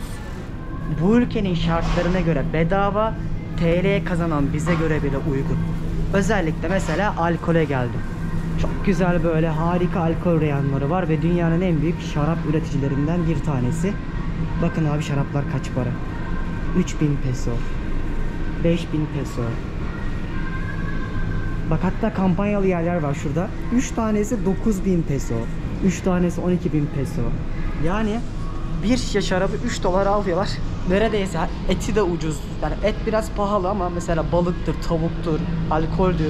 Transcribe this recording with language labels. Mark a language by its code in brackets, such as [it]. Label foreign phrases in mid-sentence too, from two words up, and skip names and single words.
[tr] Bu ülkenin şartlarına göre bedava, TL'ye kazanan bize göre bile uygun. Özellikle mesela alkole geldim. Çok güzel böyle harika alkol reyonları var ve dünyanın en büyük şarap üreticilerinden bir tanesi. Bakın abi şaraplar kaç para? 3000 peso, 5000 peso. Bak hatta kampanyalı yerler var şurada. 3 tanesi 9000 peso, 3 tanesi 12000 peso. Yani bir şişe şarabı 3 dolara alıyorlar. Neredeyse eti de ucuz. Yani et biraz pahalı ama mesela balıktır, tavuktur, alkoldür.